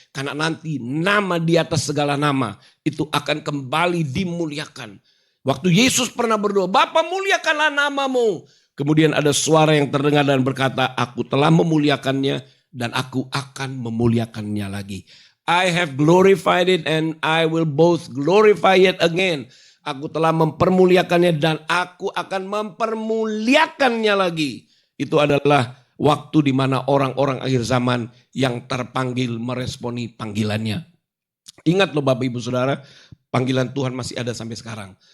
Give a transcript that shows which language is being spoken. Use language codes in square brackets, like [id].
[id] Karena nanti nama di atas segala nama itu akan kembali dimuliakan. Waktu Yesus pernah berdoa, Bapa muliakanlah namamu. Kemudian ada suara yang terdengar dan berkata, aku telah memuliakannya dan aku akan memuliakannya lagi. [en] I have glorified it and I will both glorify it again. [id] Aku telah mempermuliakannya dan aku akan mempermuliakannya lagi. Itu adalah waktu di mana orang-orang akhir zaman yang terpanggil meresponi panggilannya. Ingat loh Bapak Ibu Saudara, panggilan Tuhan masih ada sampai sekarang.